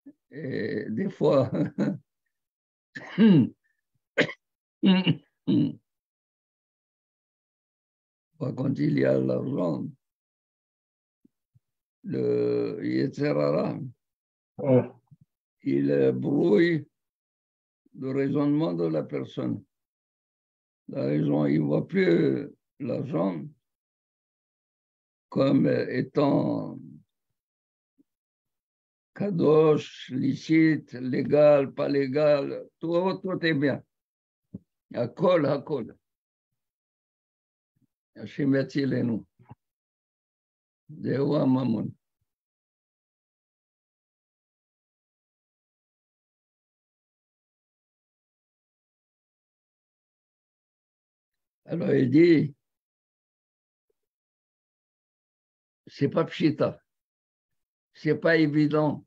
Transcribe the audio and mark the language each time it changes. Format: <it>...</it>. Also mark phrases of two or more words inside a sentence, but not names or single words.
<fr>Et des fois, quand il y a l'argent, le Yetzirara, il brouille le raisonnement de la personne. La raison, il ne voit plus l'argent comme étant kadosh, licite, légal, pas légal, tout est bien.</fr> <he>הכל, הכל. השם יצילנו. זהו הממון.</he> <fr>Alors il dit, c'est pas pshita, c'est pas évident.</fr>